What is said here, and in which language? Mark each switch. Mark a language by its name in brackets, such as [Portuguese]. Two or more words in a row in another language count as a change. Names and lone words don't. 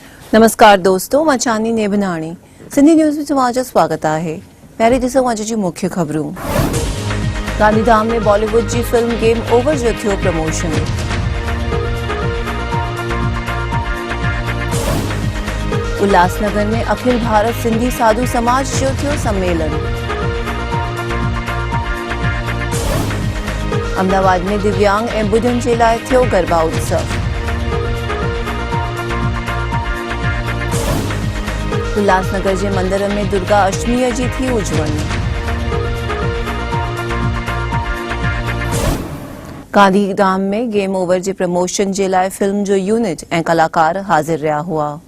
[Sindhi] नमस्कार दोस्तों, मां चांदनी नेभनाणी सिंधी न्यूज़ में तव्हांजो स्वागत है। पहिरीं ॾिसूं अॼु जी मुख्य ख़बरूं। गांधीधाम में बॉलीवुड की फिल्म गेम ओवर जो थियो प्रमोशन। उल्लासनगर में अखिल भारत सिंधी साधु समाज जो थियो सम्मेलन। अहमदाबाद में दिव्यांग ऐं ॿुढनि जे लाइ थियो गरबा उत्सव। उल्लासनगर [Hindi] के मंदिर में [Sindhi] दुर्गा अष्टमी की थी उजवणी। गांधीधाम में गेम ओवर [Hindi] के प्रमोशन के लिए [Sindhi] फिल्म जो यूनिट और कलाकार हाजिर रहा हुआ।